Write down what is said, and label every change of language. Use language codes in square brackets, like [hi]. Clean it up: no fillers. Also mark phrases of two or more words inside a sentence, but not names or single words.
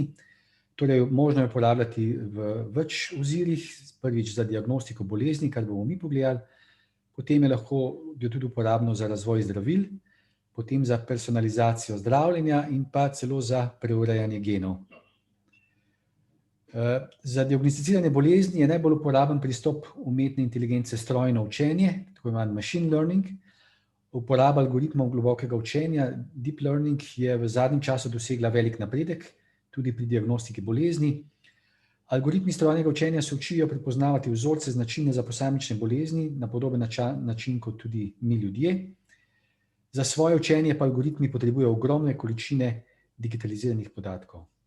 [sl] Torej, možno je uporabljati v več ozirih, prvič za diagnostiko bolezni, kar bomo mi pogledali, potem je lahko tudi uporabno za razvoj zdravil, potem za personalizacijo zdravljenja in pa celo za preurejanje genov. Za diagnosticiranje bolezni je najbolj uporaben pristop umetne inteligence strojno učenje, tako imenovani [en] machine learning. [sl] Uporaba algoritmov globokega učenja, [en] deep learning, [sl] je v zadnjem času dosegla velik napredek, tudi pri diagnostiki bolezni. Algoritmi strojnega učenja se učijo prepoznavati vzorce, značilne za posamične bolezni, na podoben način kot tudi mi ljudje. Za svoje učenje pa algoritmi potrebujejo ogromne količine digitaliziranih podatkov.